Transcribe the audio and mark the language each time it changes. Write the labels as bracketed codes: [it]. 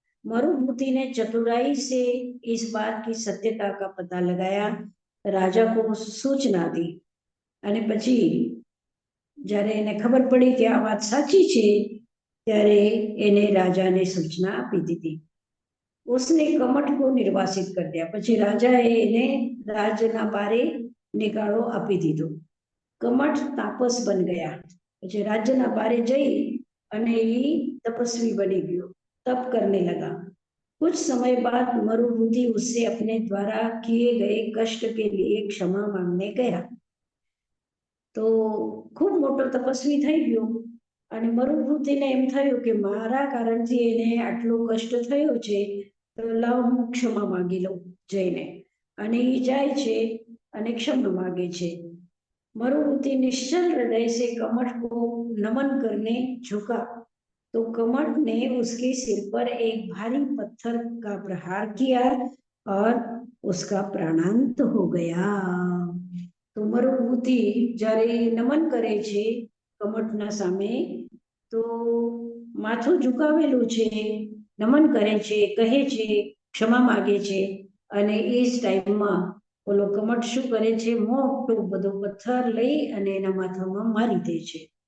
[hi] मरुभूति ने चतुराई से इस बात की सत्यता का पता लगाया, राजा को सूचना दी, [gu] અને પછી જ્યારે એને ખબર પડી કે આ વાત સાચી છે ત્યારે એને રાજાને સૂચના આપી દીધી. [hi] उसने कमठ को निर्वासित कर दिया. [gu] પછી રાજાએ એને રાજના બારે નિકાળો આપી દીધો. [hi] કમઠ તાપસ બન ગયા. [gu] પછી રાજ્યના બારે જઈ અને એ તપસ્વી બની ગયો, [hi] तप करने लगा. कुछ समय बाद मरुभूति उससे अपने द्वारा किए गए कष्ट के लिए क्षमा मांगने गया. [gu] तो खूब मोटो तपस्वी થઈ ગયો અને મરુભૂતિને એમ થયું કે મારા કારણથી એને આટલો કષ્ટ થયો છે, તો લાવ હું ક્ષમા માંગી લઉં જઈને. અને એ જાય છે અને ક્ષમા માગે છે. [hi] मरुभूति निश्चल हृदय से कमठ को नमन करने झुका तो कमठ ने उसके सिर पर एक भारी पत्थर का प्रहार किया और उसका प्राणांत हो गया. [gu] तो मरुभूति જ્યારે નમન કરે છે કમઠના સામે, તો માથું ઝુકાવેલું છે, નમન કરે છે, કહે છે, ક્ષમા માગે છે, અને એ જ ટાઈમમાં ઓલો કમઠ શું કરે છે, મોટો બધો પથ્થર લઈ અને એના માથામાં મારી દે છે.